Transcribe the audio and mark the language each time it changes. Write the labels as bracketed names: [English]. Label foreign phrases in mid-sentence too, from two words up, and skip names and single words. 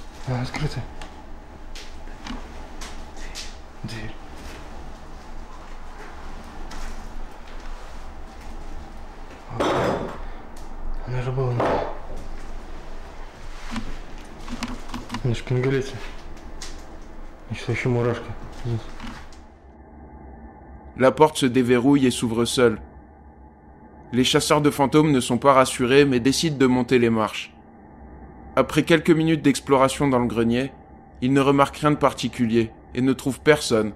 [Russian] Она открыта. Дверь. Она же была на шпингалете. И что еще мурашка. [French] La porte se déverrouille et s'ouvre seule. Les chasseurs de fantômes ne sont pas rassurés mais décident de monter les marches. Après quelques minutes d'exploration dans le grenier, ils ne remarquent rien de particulier et ne trouvent personne.